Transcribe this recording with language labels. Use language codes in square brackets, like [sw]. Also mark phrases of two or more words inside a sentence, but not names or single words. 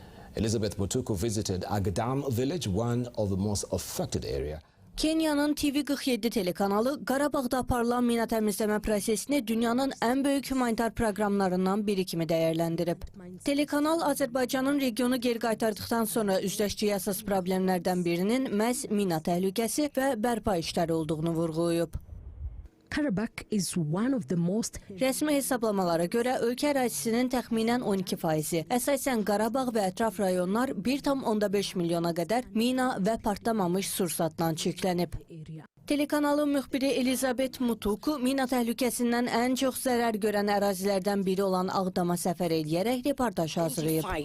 [en] Elizabeth Mutuku visited Agadam village, one of the most affected areas. [az] Kenyanın TV47 telekanalı Qarabağda aparılan mina təmizləmə prosesini dünyanın ən böyük humanitar proqramlarından biri kimi dəyərləndirib. Telekanal Azərbaycanın regionu geri qaytardıqdan sonra üzləşdiyi əsas problemlərdən birinin məhz mina təhlükəsi və bərpa işləri olduğunu vurğulayıb. [en] Karabakh is one of the most... [az] Rəsmi hesablamalara görə ölkə ərazisinin təxminən 12%, əsasən Qarabağ və ətraf rayonlar 1,5 milyona qədər mina və partlamamış sursatdan çirklənib. Telekanalın müxbiri Elizabeth Mutuku mina təhlükəsindən ən çox zərər görən ərazilərdən biri olan Ağdama səfər edərək reportaj hazırlayıb.